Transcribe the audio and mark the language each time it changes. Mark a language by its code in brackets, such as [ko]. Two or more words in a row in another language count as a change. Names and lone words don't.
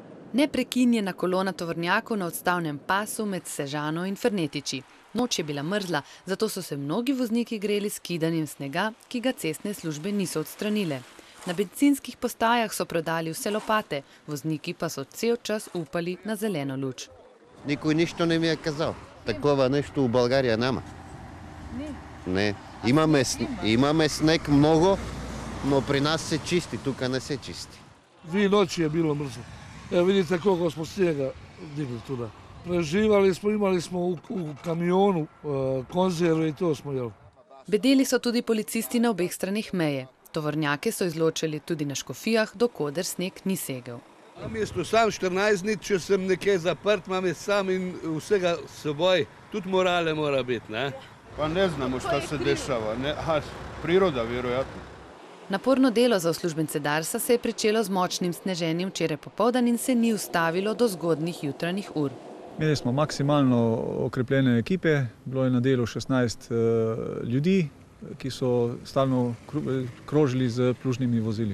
[sl] Neprekinjena kolona tovornjakov na odstavnem pasu med Sežano in Fernetiči. Noč je bila mrzla, zato so se mnogi vozniki greli s kidanjem snega, ki ga cestne službe niso odstranile. Na bencinskih postajah so prodali vse lopate, vozniki pa so cel čas upali na zeleno luč. [bg] Никой нищо не ми е казал. Такова нещо в България няма. Не. Имаме снег много, но при нас се чисти, тук не се чисти. [hr] 2 noći je bilo mrzlo. Evo vidite koliko smo snijega digli tuda. Preživali smo, imali smo u kamionu konzerve i to smo jeli. [sl] Bedeli so tudi policisti na obeh stranih meje. Tovornjake so izločili tudi na Škofijah, dokoder sneg ni segel. Na mestu sam 14 dni, če sem nekaj zaprt, imam je sam in vsega s seboj. Tudi morale mora biti, ne? [hr] Pa ne znamo šta se dešava. Priroda, vjerojatno. [sl] Naporno delo za uslužbence Darsa se je pričelo z močnim sneženjem včeraj popoldan in se ni ustavilo do zgodnjih jutranjih ur. Imeli smo maksimalno okrepljene ekipe, bilo je na delu 16 ljudi, ki so stalno krožili z plužnimi vozili.